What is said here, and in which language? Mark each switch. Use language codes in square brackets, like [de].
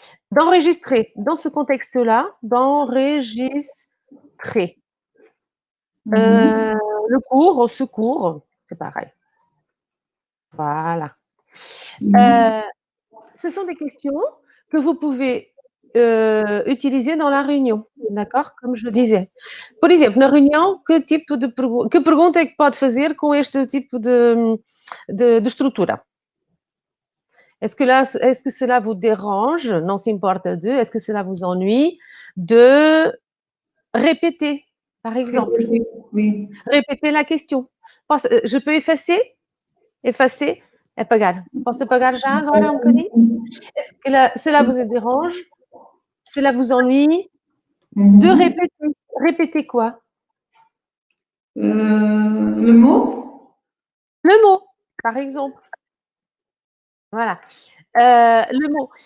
[fr] D'enregistrer, dans ce contexte-là, d'enregistrer. Le cours au secours, c'est pareil. Voilà. Ce sont des questions que vous pouvez utiliser dans la réunion, d'accord? Comme je disais. [pt] Por exemplo, na reunião, que pergunta é que pode fazer com este tipo de estrutura? [fr] Est-ce que cela vous dérange? Non s'importe de. Est-ce que cela vous ennuie de répéter, par exemple? Oui. Répéter la question. Je peux effacer? Effacer? Apagar. [pt] Posso apagar já agora um bocadinho? [fr] Est-ce que cela vous dérange? Cela vous ennuie de répéter? Répéter quoi? Le mot? Le mot, par exemple. Voilà. Le mot.